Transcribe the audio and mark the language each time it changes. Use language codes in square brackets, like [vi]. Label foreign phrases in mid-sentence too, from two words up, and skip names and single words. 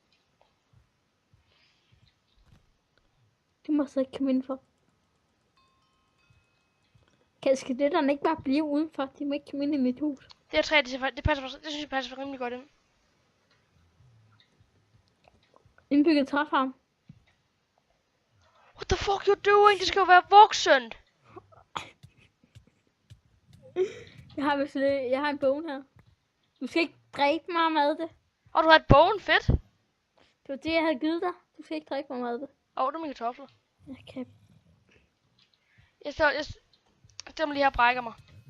[da] Det må så ikke komme indenfor. Skal det der ikke bare blive udenfor? De må ikke komme ind i mit hus. Det her træ, det synes jeg passer rimelig godt ind. Indbygget træfarm. [en] What the fuck you doing? [da] Det skal jo være voksen. Jeg har en bone her. Du skal ikke dræbe mig med det. Og du har et bogen, fedt. Det var det, jeg havde givet dig. Du skal ikke dræbe mig med det. Du er mine kartofler. Jeg kan... Jeg stemmer lige her og brækker mig.